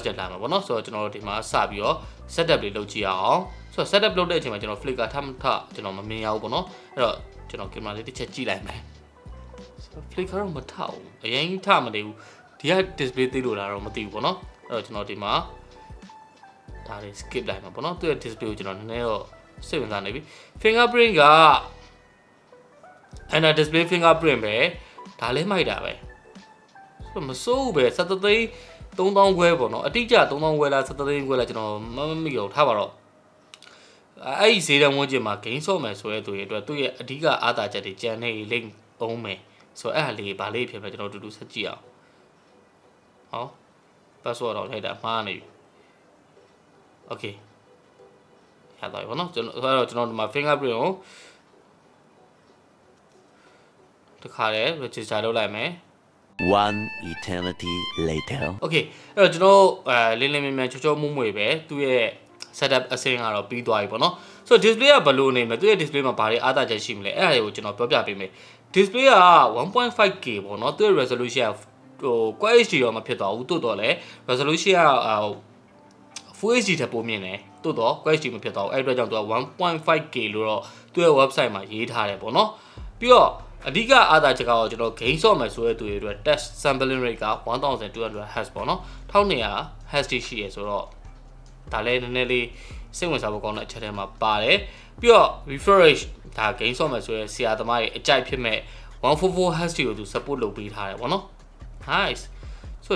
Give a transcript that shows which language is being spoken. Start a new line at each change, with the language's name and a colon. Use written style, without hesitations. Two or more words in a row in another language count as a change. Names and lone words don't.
Burmese: နဲ့လာမှာပေါ့နော်ဆိုတော့ကျွန်တော်တို့ဒီမှာစပြီးတော့ setup လေးလုပ်ကြည့်အောင်ဆိုတော့ setup လုပ်တဲ့အချိန်မှာကျွန်တော် flicker ထကျွန်တော်မမြင်ရဘူးပေါ့နော်အဲ့တော့ကျွန်တော်ကင်မရာလေးတစ်ချက်ကြည့်လိုက်မယ်ဆိုတော့ flicker တော့မထဘူးအရင်ထမနေဘူးဒီက display သိလို့လားတော့မသိဘူးပေါ့နော်အဲ့တော့ကျွန်တော်ဒီမှာဒါလေး skip လိုက်မှာပေါ့နော်သူ့ရဲ့ display ကိုကျွန်တော်နည်းနည်းတော့စိတ်ဝင်စားနေပြီ fingerprint က
English: and display fingerprint
Burmese: ပဲဒါလေးမိုက်တာပဲဆိုတော့မစိုးဘူးပဲ17သိန်း3000ခွဲပေါ့နော်အတိအကျ3000ခွဲ လား17သိန်းခွဲလားကျွန်တော်မမိတော့ထားပါတော့အဲ့ဒီဈေးတန်းဝန်းကျင်မှာ gain ဆော့မယ်ဆိုရဲသူရဲ့အတွက်သူ့ရဲ့အဓိကအားသာချက်တွေကြံနေလိမ့်အောင်မယ်ဆိုတော့အဲ့ဟာလေးဗာလေးဖြစ်မယ်ကျွန်တော်တူတူဆက်ကြည့်အောင်ဟော password တော့လိုက်တာမှားနေပြီ okay ရသွားပြီပေါ့နော်ကျွန်တော်ဒီမှာ fingerprint ကိုတခါလေ register လုပ်လိုက်မယ်
English: One eternity later.
Burmese: Okay အဲ့တော့ကျွန်တော်လင်းလင်းမြင်မြင်ချောချောမွမွေပဲသူ့ရဲ့ setup အဆင့်ကတော့ပြီးသွားပြီပေါ့နော်ဆိုတော့ display ကဘယ်လိုနေမလဲသူ့ရဲ့ display မှာဘာတွေအားသာချက်ရှိမလဲအဲ့ဒါတွေကိုကျွန်တော်ပြောပြပေးမယ် display က 1.5K ပေါ့နော်သူ့ရဲ့ resolution က
English: Quad HD
Burmese: ရောမဖြစ်သွားဘူးတိုးတော့လေ resolution က
English: Full HD
Burmese: ထက်ပိုမြင့်တယ်တိုးတော့
English: Quad HD
Burmese: မဖြစ်သွားဘူးအဲ့အတွက်ကြောင့်သူက 1.5K လို့တော့သူ့ရဲ့ website မှာရေးထားတယ်ပေါ့နော် ပြီးတော့အဓိကအားသာချက်ကတော့ကျွန်တော် gain ဆော့မယ်ဆိုတဲ့သူတွေအတွက်
English: test sampling rate
Burmese: က 1200 Hz ပေါ့နော်1200 Hz ရှိရဆိုတော့ဒါလည်းနည်းနည်းလေးစိတ်ဝင်စားဖို့ကောင်းတဲ့အချက်ထဲမှာပါတယ်ပြီးတော့
English: refresh rate
Burmese: ဒါ gain ဆော့မယ်ဆိုတဲ့ဆရာသမားတွေအကြိုက်ဖြစ်မဲ့144 Hz ကိုသူ support လုပ်ပေးထားတယ်ပေါ့နော် nice ဆို